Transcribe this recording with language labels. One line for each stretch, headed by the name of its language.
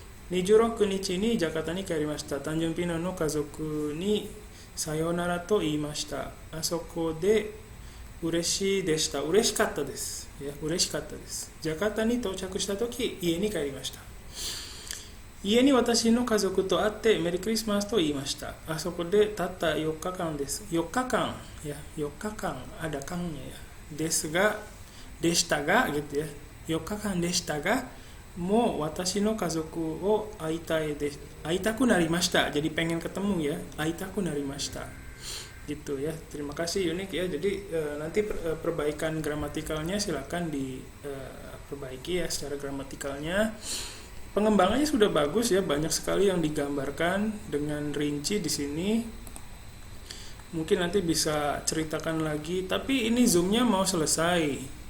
Japanese: 26日にジャカタに帰りました。単純ピナの家族にさようならと言いました。あそこで嬉しかったです。ジャカタに到着したとき、家に帰りました。家に私の家族と会ってメリークリスマスと言いました。あそこでたった4日間です。 4日間、
Indonesian: ada kangnya ya.
Japanese: でしたが、
Indonesian: gitu ya.
Japanese: 4日間でしたが、もう私の家族を会いたくなりました。
Indonesian: Jadi pengen ketemu ya,
Japanese: 会いたくなりました。
Indonesian: Gitu ya. Terima kasih Unik ya. Jadi nanti perbaikan gramatikalnya silakan diperbaiki ya secara gramatikalnya. Pengembangannya sudah bagus ya, banyak sekali yang digambarkan dengan rinci di sini. Mungkin nanti bisa ceritakan lagi, tapi ini zoomnya mau selesai.